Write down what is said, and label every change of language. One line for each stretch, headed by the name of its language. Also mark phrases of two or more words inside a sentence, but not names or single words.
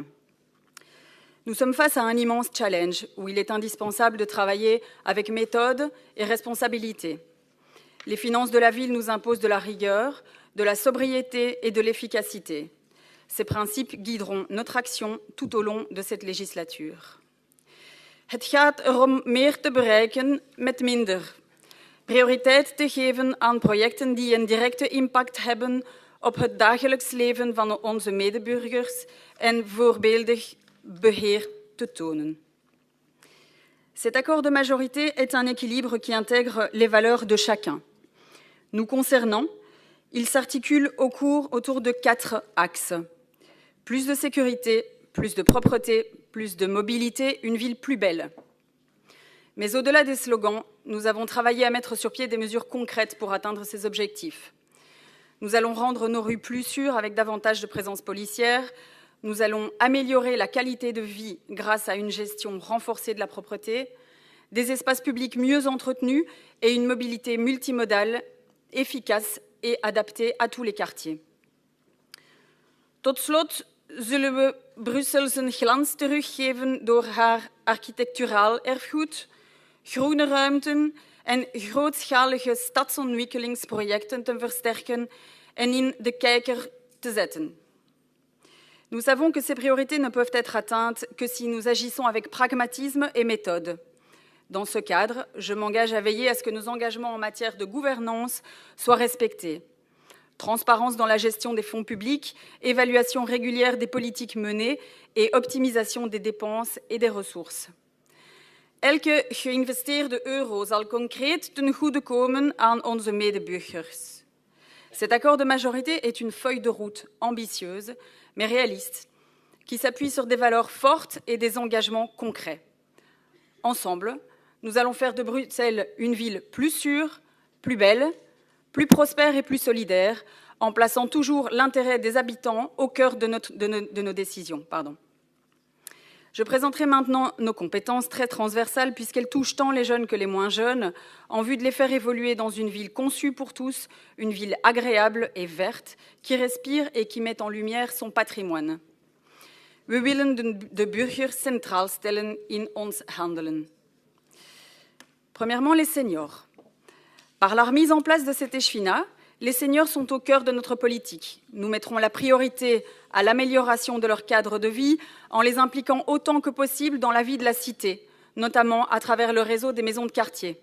French: Nous sommes face à un immense challenge où il est indispensable de travailler avec méthode et responsabilité. Les finances de la ville nous imposent de la rigueur, de la sobriété et de l'efficacité. Ces principes guideront notre action tout au long de cette législature.
Dutch: Het gaat erom meer te bereiken met minder. Prioriteit te geven aan projecten die een directe impact hebben op het dagelijks leven van onze medeburgers en voorbeeldig beheer te tonen.
French: Cet accord de majorité est un équilibre qui intègre les valeurs de chacun. Nous concernant, il s'articule autour de 4 axes. Plus de sécurité, plus de propreté, plus de mobilité, une ville plus belle. Mais au-delà des slogans, nous avons travaillé à mettre sur pied des mesures concrètes pour atteindre ces objectifs. Nous allons rendre nos rues plus sûres avec davantage de présence policière. Nous allons améliorer la qualité de vie grâce à une gestion renforcée de la propreté, des espaces publics mieux entretenus et une mobilité multimodale, efficace et adaptée à tous les quartiers.
Dutch: Tot slot zullen we Brussel zijn glans teruggeven door haar architecturaal erfgoed, groene ruimten en grootschalige stadsontwikkelingsprojecten te versterken en in de kijker te zetten.
French: Nous savons que ces priorités ne peuvent être atteintes que si nous agissons avec pragmatisme et méthode. Dans ce cadre, je m'engage à veiller à ce que nos engagements en matière de gouvernance soient respectés. Transparence dans la gestion des fonds publics, évaluation régulière des politiques menées et optimisation des dépenses et des ressources.
Dutch: Elke geïnvesteerde euro zal concreet ten goede komen aan onze medeburgers.
French: Cet accord de majorité est une feuille de route ambitieuse, mais réaliste, qui s'appuie sur des valeurs fortes et des engagements concrets. Ensemble, nous allons faire de Bruxelles une ville plus sûre, plus belle, plus prospère et plus solidaire, en plaçant toujours l'intérêt des habitants au cœur de nos décisions. Je présenterai maintenant nos compétences très transversales puisqu'elles touchent tant les jeunes que les moins jeunes, en vue de les faire évoluer dans une ville conçue pour tous, une ville agréable et verte, qui respire et qui met en lumière son patrimoine.
Dutch: We willen de burger centraal stellen in ons handelen.
French: Premièrement, les seniors. Par la remise en place de cet échevinat, les seniors sont au cœur de notre politique. Nous mettrons la priorité à l'amélioration de leur cadre de vie en les impliquant autant que possible dans la vie de la cité, notamment à travers le réseau des maisons de quartier.